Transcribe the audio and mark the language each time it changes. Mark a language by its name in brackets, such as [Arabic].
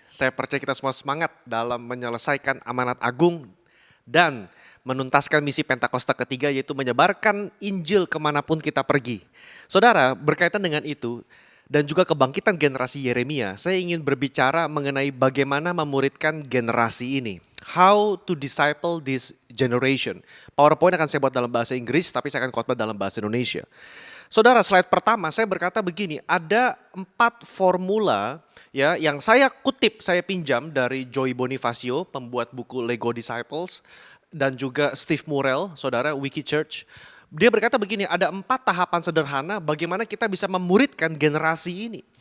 [Indonesian] Saya percaya kita semua semangat dalam menyelesaikan amanat agung dan menuntaskan misi Pentakosta ketiga, yaitu menyebarkan Injil kemanapun kita pergi. Saudara, berkaitan dengan itu dan juga kebangkitan generasi Yeremia, saya ingin berbicara mengenai bagaimana memuridkan generasi ini. [English] How to disciple this generation. [Indonesian] PowerPoint akan saya buat dalam bahasa Inggris, tapi saya akan khotbah dalam bahasa Indonesia. Saudara, slide pertama saya berkata begini, ada 4 formula ya yang saya kutip, saya pinjam dari Joy Bonifacio, pembuat buku Lego Disciples, dan juga Steve Murrell, saudara, Wiki Church. Dia berkata begini, ada 4 tahapan sederhana bagaimana kita bisa memuridkan generasi ini.